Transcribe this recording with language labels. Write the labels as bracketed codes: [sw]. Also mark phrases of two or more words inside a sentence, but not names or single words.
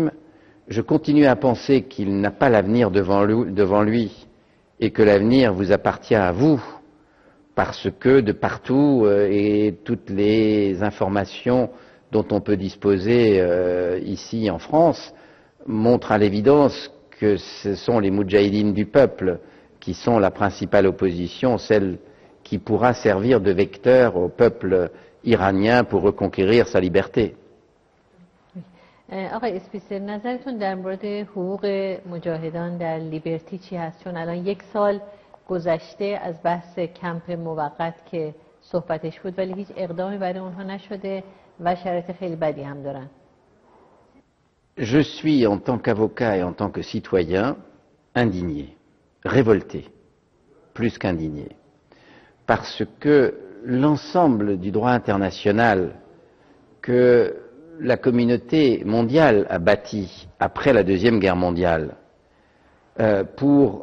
[fr] Je continue à penser qu'il n'a pas l'avenir devant lui et que l'avenir vous appartient à vous parce que de partout et toutes les informations dont on peut disposer ici en France montrent à l'évidence que ce sont les moudjahidines du peuple qui sont la principale opposition, celle qui pourra servir de vecteur au peuple iranien pour reconquérir sa liberté. [fa] آقای اسپیتزر، نظرتون در مورد حقوق مجاهدان در لیبرتی چی هست؟ چون الان 1 سال گذشته از بحث کمپ موقت که صحبتش بود ولی هیچ اقدامی برای اونها نشده و شرایط خیلی بدی هم دارن. [fr] Je suis, en tant qu'avocat et en tant que citoyen, indigné, révolté, plus qu'indigné, parce que l'ensemble du droit international que la communauté mondiale a bâti après la Deuxième Guerre mondiale pour